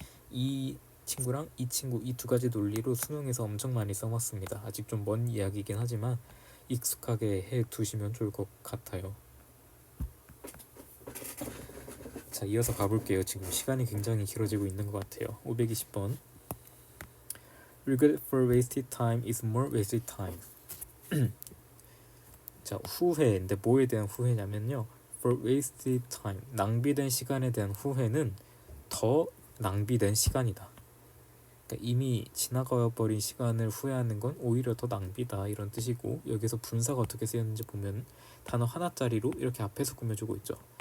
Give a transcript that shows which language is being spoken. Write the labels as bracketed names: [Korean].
[Korean] 이 친구랑 이 친구, 이 두 가지 논리로 수능에서 엄청 많이 써봤습니다. 아직 좀 먼 이야기이긴 하지만 익숙하게 해 두시면 좋을 것 같아요. 자, 이어서 가볼게요. 지금 시간이 굉장히 길어지고 있는 것 같아요. 520번. [English] Regret for wasted time is more wasted time. [Korean] 자, 후회인데 뭐에 대한 후회냐면요, [English] for wasted time. [Korean] 낭비된 시간에 대한 후회는 더 낭비된 시간이다. 그러니까 이미 지나가 버린 시간을 후회하는 건 오히려 더 낭비다, 이런 뜻이고, 여기서 분사가 어떻게 쓰였는지 보면 단어 하나짜리로 이렇게 앞에서 꾸며주고 있죠.